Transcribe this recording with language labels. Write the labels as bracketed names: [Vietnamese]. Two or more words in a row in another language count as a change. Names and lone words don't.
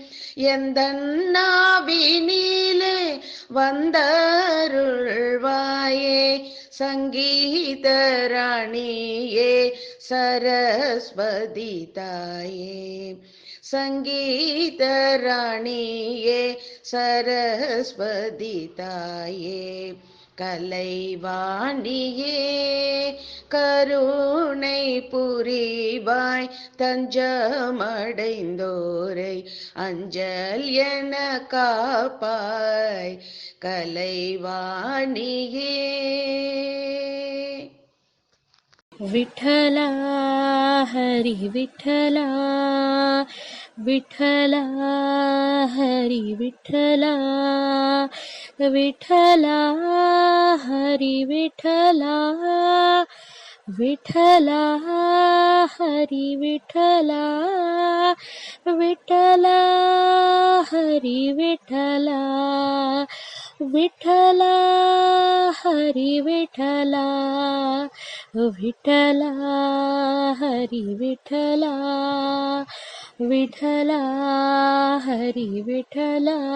[Tamil] எந்தன்னாவினிலே வந்தருள்வாயே சங்கீத ராணியே சரஸ்வதி தாயே சங்கீத ராணியே சரஸ்வதி தாயே கலைவாணியே கருணை புரிவாய் தஞ்சமடைந்தோரை அஞ்சல் என காப்பாய் கலைவாணியே. [Marathi] विठला हरी विठला विठला हरी विठला विठला हरी विठला विठला हरी विठला विठला हरी विठला विठला हरी विठला विठला हरी विठला विठला हरी विठला